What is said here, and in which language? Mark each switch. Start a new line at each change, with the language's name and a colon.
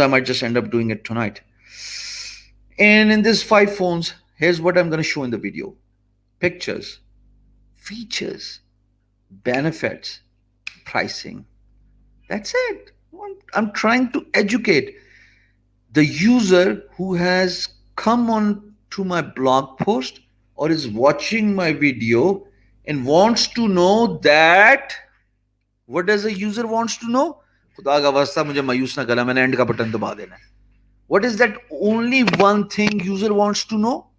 English: I might just end up doing it tonight. And in these 5 phones, here's what I'm going to show in the video: pictures, features, benefits, pricing. That's it. I'm trying to educate the user who has come on to my blog post or is watching my video and wants to know that. What does a user wants to know?
Hindi: खुदा का वास्ता मुझे मायूस ना करा, मैंने and का button दबा देना है.
English: What is that only one thing user wants to know?